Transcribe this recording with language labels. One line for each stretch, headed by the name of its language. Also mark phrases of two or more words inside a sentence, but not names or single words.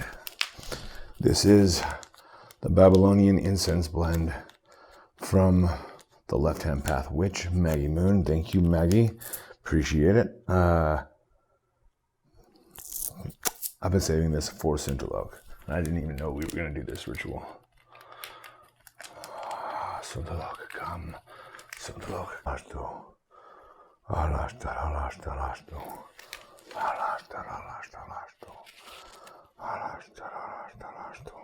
English: This is the Babylonian incense blend from the Left-Hand Path Witch, Maggie Moon. Thank you, Maggie. Appreciate it. I've been saving this for Suntulok. I didn't even know we were going to do this ritual. Suntulok, come. Suntulok, alastu. Alasta, alasta, alastu. Alasta, alasta, alastu. Alasta, alasta, alastu.